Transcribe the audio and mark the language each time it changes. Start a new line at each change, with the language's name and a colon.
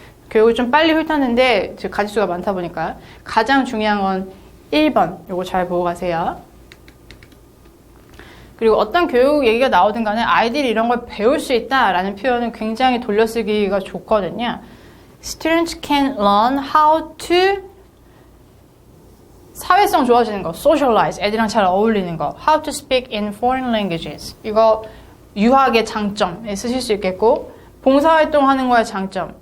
Korean: 교육을 좀 빨리 훑었는데 가지수가 많다 보니까 가장 중요한 건 1번 요거 잘 보고 가세요. 그리고 어떤 교육 얘기가 나오든 간에 아이들이 이런 걸 배울 수 있다라는 표현은 굉장히 돌려쓰기가 좋거든요.
English: Students can learn how to
Korean: 사회성 좋아지는 거,
English: socialize,
Korean: 애들이랑 잘 어울리는 거,
English: how to speak in foreign languages.
Korean: 이거 유학의 장점에 쓰실 수 있겠고 봉사활동 하는 거의 장점.